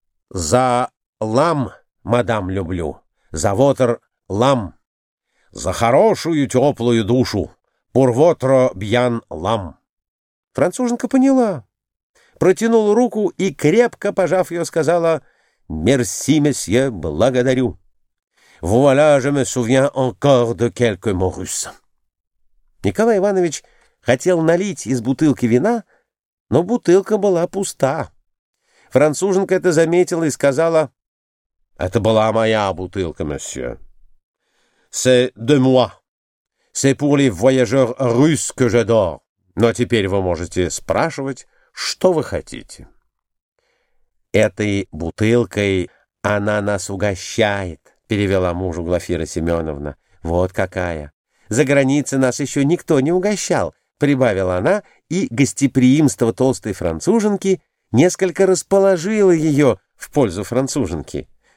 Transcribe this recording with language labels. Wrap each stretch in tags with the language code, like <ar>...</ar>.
<ru>«За лам, мадам, люблю. За вотер лам. За хорошую теплую душу. Пур вотро бьян лам». Француженка поняла, протянула руку и, крепко пожав ее, сказала: «Мерси, месье, благодарю».</ru> <fr>Voilà, je me souviens encore de quelques mots russes.</fr> <ru>Николай Иванович хотел налить из бутылки вина, но бутылка была пуста. Француженка это заметила и сказала: «Это была моя бутылка, месье.</ru> <fr>C'est de moi. C'est pour les voyageurs russes que j'adore.</fr> <ru>Но теперь вы можете спрашивать, что вы хотите». «Этой бутылкой она нас угощает», — перевела мужу Глафира Семеновна. «Вот какая! За границей нас еще никто не угощал», — прибавила она, и гостеприимство толстой француженки несколько расположило ее в пользу француженки.</ru>